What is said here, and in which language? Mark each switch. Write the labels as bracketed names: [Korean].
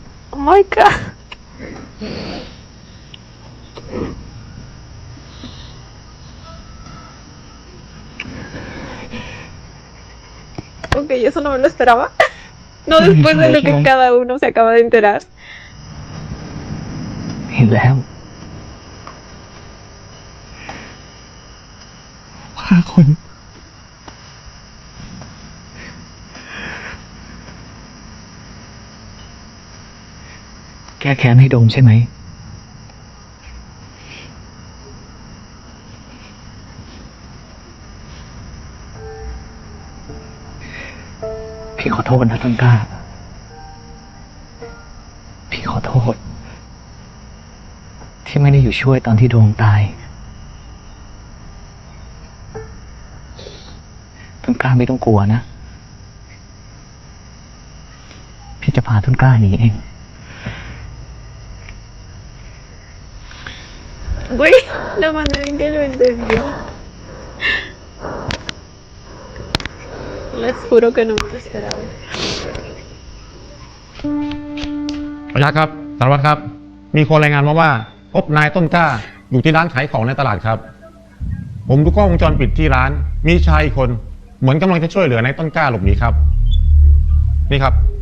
[English] Oh my god. [Spanish] Ok, eso no me lo esperaba. No después de lo que cada uno se acaba de enterar. [Thai] เห็นแล้วว่าคนแก้แค้นให้โดมใช่ไหมพี่ข อโทษนะต้นกล้าพี่ขอโทษที่ไม่ได้อยู่ช่วยตอนที่โดมตายต้นกล้าไม่ต้องกลัวนะพี่จะพาต้นกล้าหนีเอง [Spanish] Güey, la manera en que lo entendió. Les juro que no me lo esperaba. [Thai] ประยักษ์ครับสารวัตรครับ มีคนรายงานมาว่าพบนายต้นกล้าอยู่ที่ร้านขายของในตลาดครับ ผมดูกล้องวงจรปิดที่ร้าน มีชายคนเหมือนกำลังจะช่วยเหลือนายต้นกล้าหลบหนีครับ นี่ครับ